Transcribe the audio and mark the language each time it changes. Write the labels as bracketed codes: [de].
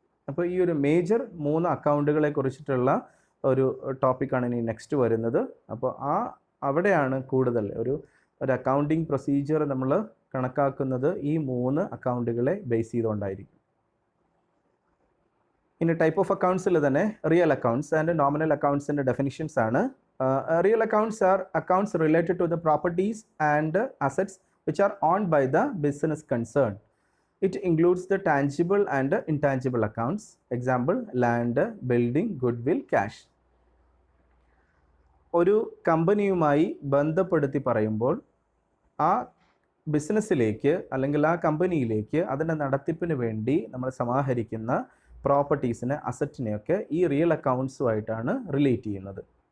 [ml] അപ്പോൾ ഈ ഒരു മേജർ 3 അക്കൗണ്ടുകളെ കുറിച്ചിട്ടുള്ള ഒരു ടോപ്പിക്കാണ് ഇനി നെക്സ്റ്റ് വരുന്നത്. അപ്പോൾ അവിടെയാണ് കൂടുതൽ ഒരു അക്കൗണ്ടിങ് പ്രൊസീജിയർ നമ്മൾ കണക്കാക്കുന്നത് ഈ 3 അക്കൗണ്ടുകളെ ബേസ് ചെയ്തുകൊണ്ടായിരിക്കും. ഇനി ടൈപ്പ് ഓഫ് അക്കൗണ്ട്സിൽ തന്നെ real accounts and nominal അക്കൗണ്ട്സിൻ്റെ definitions ആണ്. [en] Real accounts are accounts related to the properties and assets which are owned by the business concerned. It includes the tangible and intangible accounts. Example, land, building, goodwill, cash. [ml] ഒരു കമ്പനിയുമായി ബന്ധപ്പെടുത്തി പറയുമ്പോൾ ആ ബിസിനസ്സിലേക്ക് അല്ലെങ്കിൽ ആ കമ്പനിയിലേക്ക് അതിൻ്റെ നടത്തിപ്പിന് വേണ്ടി നമ്മൾ സമാഹരിക്കുന്ന പ്രോപ്പർട്ടീസിനെ, അസറ്റിനെയൊക്കെ ഈ റിയൽ അക്കൗണ്ട്സുമായിട്ടാണ് റിലേറ്റ് ചെയ്യുന്നത്.